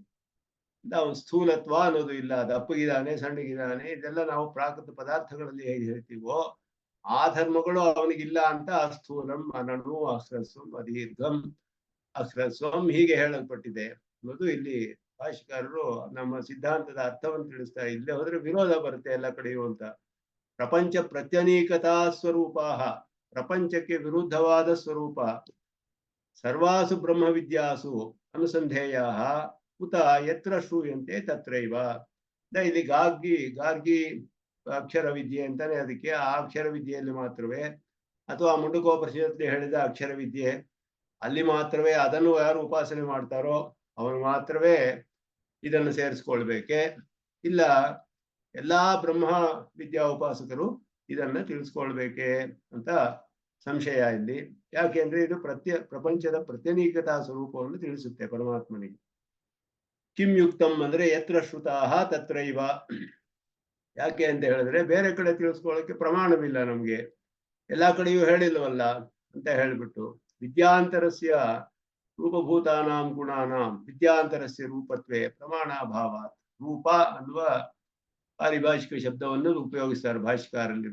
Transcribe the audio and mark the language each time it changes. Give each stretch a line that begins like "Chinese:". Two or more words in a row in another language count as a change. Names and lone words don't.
Kannada: ಅವನು ಸ್ಥೂಲತ್ವ ಅನ್ನೋದು ಇಲ್ಲ, ದಪ್ಪಗಿದ್ದಾನೆ ಸಣ್ಣಗಿದ್ದಾನೆ, ಇದೆಲ್ಲ ನಾವು ಪ್ರಾಕೃತ ಪದಾರ್ಥಗಳಲ್ಲಿ ಹೇಗೆ ಹೇಳ್ತೀವೋ ಆ ಧರ್ಮಗಳು ಅವನಿಗಿಲ್ಲ ಅಂತ
Sanskrit: ಸ್ಥೂಲಂ ಅನಣು ಅಹ್ರಸ್ವಂ ಅದೀರ್ಘಂ ಅಹ್ರಸ್ವಂ
Kannada: ಹೀಗೆ ಹೇಳಲ್ಪಟ್ಟಿದೆ ಅನ್ನೋದು ಇಲ್ಲಿ ಭಾಷಿಕಾರರು ನಮ್ಮ ಸಿದ್ಧಾಂತದ ಅರ್ಥವನ್ನು ತಿಳಿಸ್ತಾ. ಇಲ್ಲೇ ಹೋದ್ರೆ ವಿರೋಧ ಬರುತ್ತೆ ಎಲ್ಲ ಕಡೆಯೂ ಅಂತ. ಪ್ರಪಂಚ ಪ್ರತ್ಯನೀಕತಾ ಸ್ವರೂಪ, ಪ್ರಪಂಚಕ್ಕೆ ವಿರುದ್ಧವಾದ ಸ್ವರೂಪ.
Sanskrit: ಸರ್ವಾಸು ಬ್ರಹ್ಮವಿದ್ಯಾಸು ಅನುಸಂಧೇಯ ಉತ ಯತ್ರ ಶ್ರೂಯಂತೆ ತತ್ರೈವ.
Kannada: ಇಲ್ಲಿ ಗಾರ್ಗಿ ಅಕ್ಷರ ವಿದ್ಯೆ ಅಂತಾನೆ ಅದಕ್ಕೆ. ಆ ಅಕ್ಷರ ವಿದ್ಯೆಯಲ್ಲಿ ಮಾತ್ರವೇ, ಅಥವಾ ಮುಂಡಕೋಪನಿಷತ್ತಿ ಹೇಳಿದ ಅಕ್ಷರ ವಿದ್ಯೆ ಅಲ್ಲಿ ಮಾತ್ರವೇ, ಅದನ್ನು ಯಾರು ಉಪಾಸನೆ ಮಾಡ್ತಾರೋ ಅವನು ಮಾತ್ರವೇ ಇದನ್ನು ಸೇರಿಸ್ಕೊಳ್ಬೇಕೆ, ಇಲ್ಲ ಎಲ್ಲಾ ಬ್ರಹ್ಮ ವಿದ್ಯಾ ಉಪಾಸಕರು ಇದನ್ನ ತಿಳಿಸ್ಕೊಳ್ಬೇಕೆ ಅಂತ ಸಂಶಯ ಇಲ್ಲಿ. ಯಾಕೆಂದ್ರೆ ಇದು ಪ್ರಪಂಚದ ಪ್ರತ್ಯನೀಕತಾ ಸ್ವರೂಪವನ್ನು ತಿಳಿಸುತ್ತೆ ಪರಮಾತ್ಮನಿಗೆ.
Sanskrit: ಕಿಂ ಯುಕ್ತಂ ಅಂದ್ರೆ ಯತ್ರ ಶ್ರುತಾಹ ತತ್ರೈವ.
Kannada: ಯಾಕೆ ಅಂತ ಹೇಳಿದ್ರೆ ಬೇರೆ ಕಡೆ ತಿಳಿಸ್ಕೊಳ್ಳೋಕೆ ಪ್ರಮಾಣವಿಲ್ಲ ನಮ್ಗೆ, ಎಲ್ಲಾ ಕಡೆಯೂ ಹೇಳಿಲ್ವಲ್ಲ ಅಂತ ಹೇಳ್ಬಿಟ್ಟು.
Sanskrit: ವಿದ್ಯಾಂತರಸ್ಯ ರೂಪಭೂತಾನಾಂ ಗುಣಾನಾಂ ವಿದ್ಯಾಂತರಸ್ಯ ರೂಪತ್ವೇ ಪ್ರಮಾಣಾಭಾವ.
Kannada: ರೂಪ ಅನ್ನುವ ಪಾರಿಭಾಷಿಕ ಶಬ್ದವನ್ನು ಉಪಯೋಗಿಸ್ತಾರೆ ಭಾಷಿಕಾರಲ್ಲಿ.